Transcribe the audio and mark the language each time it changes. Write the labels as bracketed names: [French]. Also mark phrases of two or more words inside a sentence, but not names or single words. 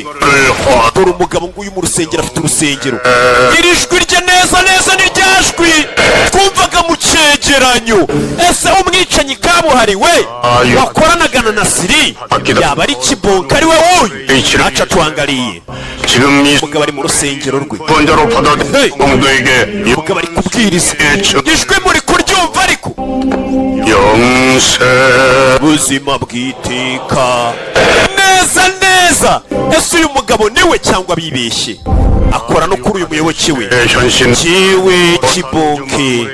[Kinyarwanda] dore umugabo nguyu mu rusengero afite urusengero. iri jwi rye neza neza ni rya jwi twumvaga mu cyegeranyo. ese umwicanyi kabuhariwe wakoranaga na Nasiri yaba ari Kibonke ari we wuyu? aca twangariye [Korean] 지금 이 [Kinyarwanda] umugabo ari mu rusengero rwe. [Korean] 번자로 받아들인 [Kinyarwanda] Hey! [Korean] 공도에게 [Kinyarwanda] umugabo ari kubwiriza ijwi muri kuryumva ariko [Korean] 영세 [Kinyarwanda] ubuzima bw'iteka neza neza neza ese uyu mugabo niwe cyangwa bibeshye akora no kuri uyu muyoboke we [Korean] 현신 [Kinyarwanda] jiwe kibonke